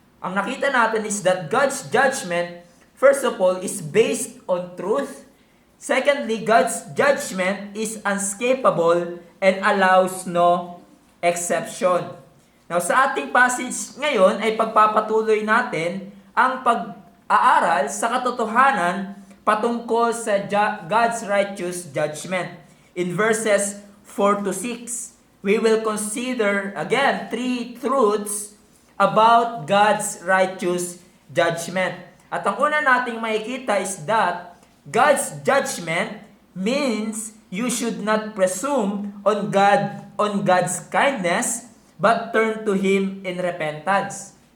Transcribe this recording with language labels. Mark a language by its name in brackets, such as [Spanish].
[Filipino] Ang nakita natin [English] is that God's judgment, first of all, is based on truth. Secondly, God's judgment is unescapable and allows no exception. [Filipino] Now, sa ating passage ngayon ay pagpapatuloy natin ang pag-aaral sa katotohanan patungkol sa [English] God's righteous judgment. In verses 4 to 6, we will consider again 3 truths about God's righteous judgment. [Filipino] At ang una nating makikita [English] is that God's judgment means you should not presume on God's kindness, but turn to Him in repentance.